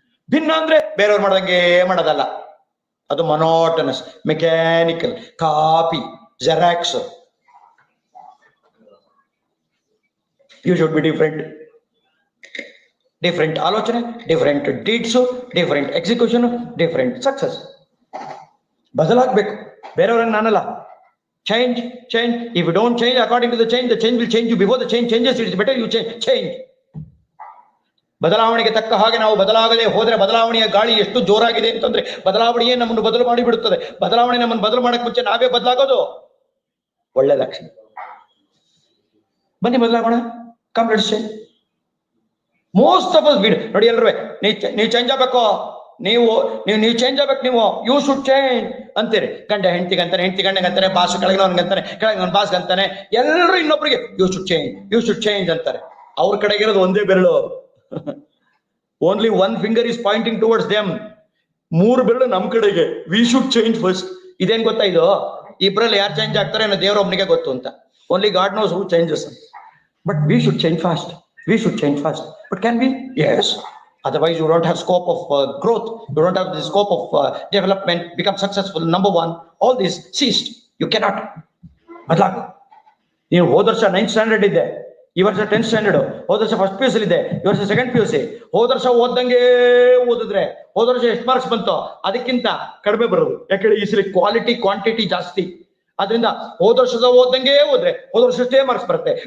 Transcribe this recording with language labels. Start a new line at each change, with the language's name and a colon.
Kannada: ಭಿನ್ನ ಅಂದ್ರೆ ಬೇರೆಯವ್ರು ಮಾಡ್ದಂಗೆ ಮಾಡೋದಲ್ಲ. ಅದು monotonous, mechanical, copy, xerox.
English: You should be different ಆಲೋಚನೆ, different deeds, different execution, different success.
Kannada: ಬದಲಾಗಬೇಕು. ಬೇರೆಯವ್ರಂಗೆ ನಾನಲ್ಲ. Change.
English: If you don't change according to the change will change you. Before the change changes, it is better you change.
Kannada: ಬದಲಾವಣೆಗೆ ತಕ್ಕ ಹಾಗೆ ನಾವು ಬದಲಾಗದೆ ಹೋದ್ರೆ, ಬದಲಾವಣೆಯ ಗಾಳಿ ಎಷ್ಟು ಜೋರಾಗಿದೆ ಅಂತಂದ್ರೆ ಬದಲಾವಣೆಯೇ ನಮ್ಮನ್ನು ಬದಲು ಮಾಡಿ ಬಿಡುತ್ತದೆ. ಬದಲಾವಣೆ ನಮ್ಮನ್ನು ಬದಲು ಮಾಡಕ್ ಮುಂಚೆ ನಾವೇ ಬದಲಾಗೋದು ಒಳ್ಳೆ ಲಕ್ಷಣ. ಬನ್ನಿ ಬದಲಾಗೋಣ.
English: Come, let's change. Most of us
Kannada: ನೋಡಿ ಎಲ್ರೂ ನೀವು ಚೇಂಜ್ ಆಗ್ಬೇಕು, ನೀವು ಚೇಂಜ್ ಆಗ್ಬೇಕು, ನೀವು
English: you should change
Kannada: ಅಂತೀರಿ. ಗಂಡ ಹೆಂಡತಿಗೆ ಅಂತಾನೆ, ಹೆಂಡತಿ ಗಂಡಗೆ ಅಂತಾನೆ, ಬಾಸ್ ಕೆಳಗೆ ಅಂತಾನೆ, ಕೆಳಗೆ ಅವ್ನ ಬಾಸ್ ಅಂತಾನೆ, ಎಲ್ಲರೂ ಇನ್ನೊಬ್ರಿಗೆ
English: you should change
Kannada: ಅಂತಾರೆ. ಅವ್ರ ಕಡೆಗೆ ಇರೋದು ಒಂದೇ ಬೆರಳು.
English: Only one finger is pointing towards them.
Kannada: 3 ಬೆರಳು ನಮ್ ಕಡೆಗೆ.
English: We should change first.
Kannada: ಇದೇನ್ ಗೊತ್ತಾ ಇದು? ಇಬ್ರಲ್ಲಿ ಯಾರು ಚೇಂಜ್ ಆಗ್ತಾರೆ ಅನ್ನೋ ದೇವರೊಬ್ಬನಿಗೆ ಗೊತ್ತು ಅಂತ.
English: Only God knows who changes. But we should change fast. But can we? Yes. Otherwise, you don't have scope of growth. You don't have the scope of development, become successful. Number one, all this ceased. You cannot.
Kannada: ಬದಲಾಗು. ನೀವು ಹೋದ ವರ್ಷ 9th standard ಇದ್ದೆ, ಈ ವರ್ಷ 10th standard. ಹೋದ ವರ್ಷ first PUC ಇದ್ದೆ, ಈ ವರ್ಷ ಸೆಕೆಂಡ್ PUC. ಹೋದ ವರ್ಷ ಓದ್ದಂಗೆ ಓದಿದ್ರೆ ಹೋದ ವರ್ಷ ಎಷ್ಟು ಮಾರ್ಕ್ಸ್ ಬಂತೋ ಅದಕ್ಕಿಂತ ಕಡಿಮೆ ಬರೋದು. ಯಾಕಂದ್ರೆ ಈ ಸಲ ಕ್ವಾಲಿಟಿ ಕ್ವಾಂಟಿಟಿ ಜಾಸ್ತಿ. ಅದರಿಂದ ಹೋದ ವರ್ಷದ ಓದ್ದಂಗೆ ಹೋದ್ರೆ ಹೋದ ವರ್ಷಷ್ಟೇ ಮಾರ್ಕ್ಸ್ ಬರುತ್ತೆ.